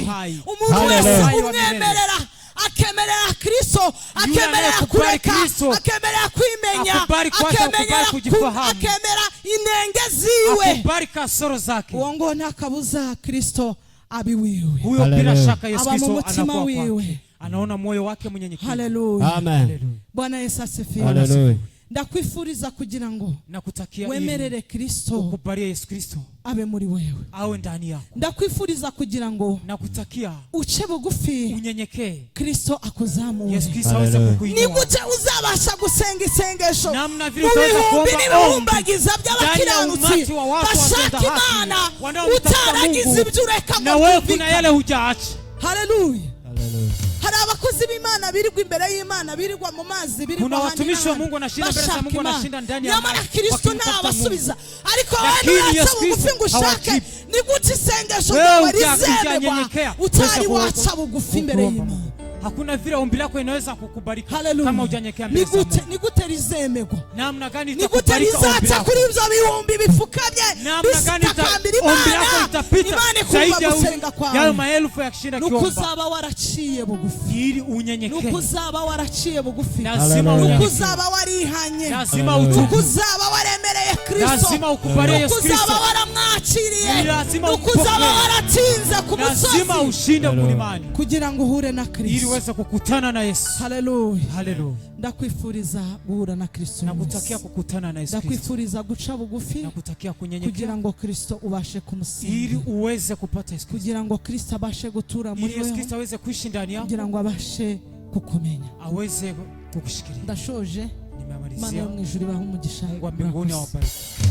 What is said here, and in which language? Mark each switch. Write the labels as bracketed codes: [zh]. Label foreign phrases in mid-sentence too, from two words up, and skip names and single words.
[rw] Umuntu wese umwemerera akemerera Kristo, akemerera kureka, akemerera kwimenya, akemera inenge ziwe, uwo ngo nta kabuza Kristo abi wiwe. [sw] Huyo bila shaka Yesu Kristo anakuwa kwake. Anaona moyo wake mnyenyekevu. Haleluya. Amen. Bwana Yesu asifiwe. Haleluya. [rw] Ndakwifuriza kugira ngo [sw] nakutakia [rw] wemerere Kristo, [sw] ukubalie Yesu Kristo [rw] abe muri wewe, [sw] awe ndani yako. [rw] Ndakwifuriza kugira ngo [sw] nakutakia [rw] uce bugufi, [sw] unyenyekee, [rw] Kristo akuzamure. [sw] Yesu Kristo aweze kukuinua. [rw] Nigute uzabasha gusenga isengesho [sw] namna vile utaweza kuomba [rw] n'ibihumbagiza by'abakiranutsi bashaka Imana utaragize ibyo ureka [sw] na wewe kuna yale hujaacha. Haleluya. Haleluya. [rw] hari abakozi b'Imana birirwa imbere y'Imana, birirwa mu mazi, birirwa [sw] kuna watumishi wa Mungu wanashinda mbele za Mungu, wanashinda ndani ya maji. [rw] Nyamara Kristo ntabasubiza. Ariko wewe wacha bugufi ngo ushake, ni gute isengesho ryawe rizemegwa utari wacha bugufi imbere y'Imana? [sw] Hakuna vile ombi lako inaweza kukubalika kama hujanyenyekea mbele za Mungu. [rw] Ni gute rizemegwa? [sw] Namna gani itakubalika ombi lako? [rw] Kuri ibyo bihumbi bifukamye, [sw] namna gani ombi lako itapita zaidi ya maelfu ya kushinda kiomba? [rw] Nukuzaba waraciye bugufi, [sw] ili unyenyekee. [rw] Nukuzaba waraciye bugufi, [sw] lazima [rw] nukuzaba warihanye, [sw] lazima utubu, [rw] nukuzaba waremereye Kristo, [sw] lazima ukubalie Yesu Kristo, [rw] nukuzaba waramwakiriye, [sw] lazima [rw] nukuzaba waratinze ku musozi, [sw] lazima ushinde kulimani [rw] kugira ngo uhure na Kristo, [sw] uweze kukutana na Yesu. Haleluya, haleluya. [rw] Ndakwifuriza guhura na Kristo, [sw] nakutakia kukutana na Yesu Kristo, [rw] ndakwifuriza guca bugufi, [sw] nakutakia kunyenyekea [rw] kugira ngo Kristo ubashe kumusingira, [sw] ili uweze kupata Yesu Kristo, [rw] kugira ngo Kristo abashe gutura muri wewe, [sw] Yesu Kristo aweze kuishi ndani yako, [rw] kugira ngo abashe kukumenya, [sw] aweze kukushikilia. [rw] Ndashoje, [sw] nimemalizia. [rw] Mana yo mu ijuru ibahe umugisha. [sw] Mungu wa mbinguni awabariki.